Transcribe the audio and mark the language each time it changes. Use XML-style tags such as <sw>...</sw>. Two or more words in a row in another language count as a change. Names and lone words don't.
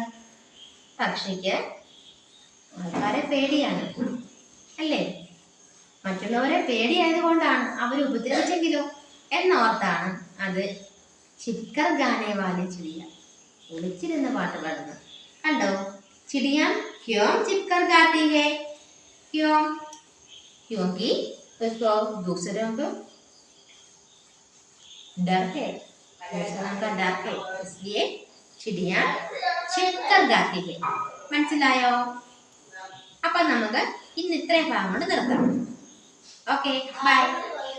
<ml>പക്ഷിക്ക് ആൾക്കാരെ പേടിയാണ് അല്ലേ? മറ്റുള്ളവരെ പേടിയായത് കൊണ്ടാണ്. അവർ ഉപദ്രവിച്ചെങ്കിലോ എന്നോർത്താണ് അത്</ml> <hi>छिपकर गाने वाली चिड़िया,</hi> <ml>ഒളിച്ചിരുന്ന് പാട്ട് പാടുന്നത്. കണ്ടോ?</ml> <hi>चिड़िया क्यों चिपकर गाती है? क्यों? क्योंकि उसको दूसरों को डर है, दूसरों का डर है, इसलिए चिड़िया चिपकर गाती है.</hi> <ml>മനസ്സിലായോ? അപ്പൊ നമുക്ക് ഇന്ന് ഇത്രയും ഭാഗം കൊണ്ട് നിർത്താം.</ml> <en>Okay, bye.</en>